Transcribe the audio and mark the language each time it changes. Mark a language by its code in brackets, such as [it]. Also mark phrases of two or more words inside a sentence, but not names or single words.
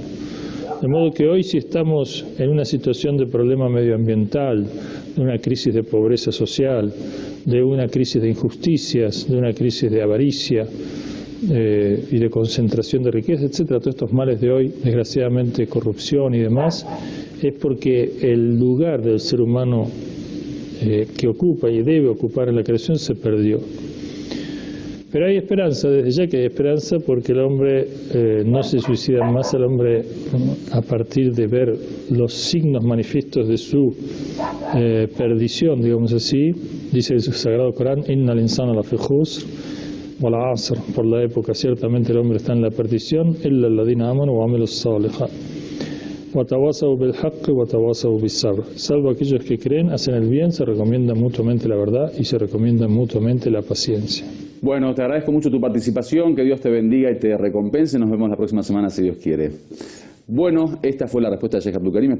[es] De modo que hoy, si estamos en una situación de problema medioambiental, de una crisis de pobreza social, de una crisis de injusticias, de una crisis de avaricia, y de concentración de riqueza, etcétera, todos estos males de hoy, desgraciadamente corrupción y demás, es porque el lugar del ser humano que ocupa y debe ocupar en la creación se perdió. Pero hay esperanza, desde ya que hay esperanza, porque el hombre no se suicida más. El hombre, a partir de ver los signos manifiestos de su perdición, digamos así, dice el Sagrado Corán: [ar] إن الإنسان لفي خسر والعصر, [es] por la época ciertamente el hombre está en la perdición, [ar] إلا الذين آمنوا وعملوا الصالحات وتواصوا بالحق وتواصوا بالصبر, [es] salvo aquellos que creen, hacen el bien, se recomiendan mutuamente la verdad y se recomiendan mutuamente la paciencia. Bueno, te agradezco mucho tu participación, que Dios te bendiga y te recompense. Nos vemos la próxima semana si Dios quiere. Bueno, esta fue la respuesta de Sheikh Abdul Karim.